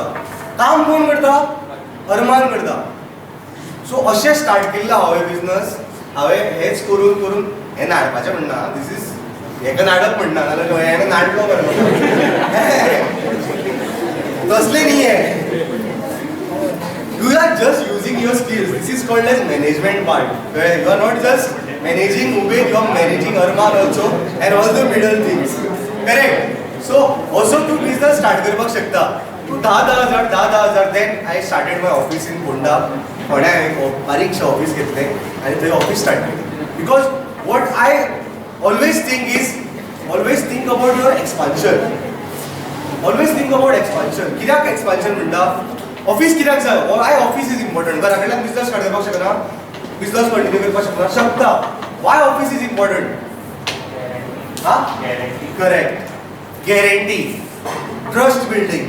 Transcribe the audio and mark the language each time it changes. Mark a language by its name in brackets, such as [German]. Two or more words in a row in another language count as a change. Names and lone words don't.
[Konkani] काम कोण करता? अरमान करता. सो अशें स्टार्ट केल्लो हांवें बिझनस. हांवें हेच करून करून हें नाडपाचें म्हणना. [English] This is [Konkani] हेका नाडप म्हणना नाल्यार हें नाडलो बरें तसलें न्ही हें. [English] You are just using your skills. This is called as management part. You are not just managing Uber. You are managing Arman also and all the middle things. करेक्ट. [Konkani] सो असो तूं [English] business start [Konkani] करपाक शकता. तूं 10,000 [English] then I started my office in Ponda. [Konkani] फोंड्या हांवें बारीकशें ऑफिस घेतलें आनी थंय [English] office start [Konkani] केलें. [English] Because what I always think is always think about your expansion. Always think about expansion. [Konkani] कित्याक एक्सपान्शन म्हणटा? ऑफिस कित्याक जाय? [English] I office is important. [Konkani] घरा कडल्यान [English] business start [Konkani] करपाक शकना. [English] business continue [Konkani] करपाक शकना. [English] शकता. Why office is important? Ha correct. Guarantee. Trust building.